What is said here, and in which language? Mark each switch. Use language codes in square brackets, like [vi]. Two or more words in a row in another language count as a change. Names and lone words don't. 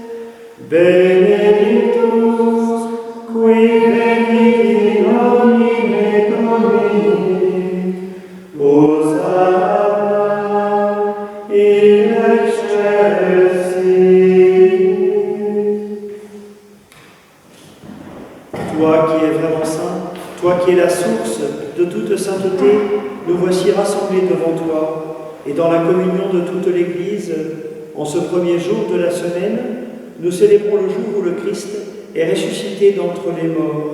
[la] benedictus qui venit in nomine Domini, Hosanna in excelsis. [fr] Toi qui es vraiment saint, toi qui es la source de toute sainteté, nous voici rassemblés devant toi et dans la communion de toute l'Église, en ce premier jour de la semaine, nous célébrons le jour où le Christ est ressuscité d'entre les morts.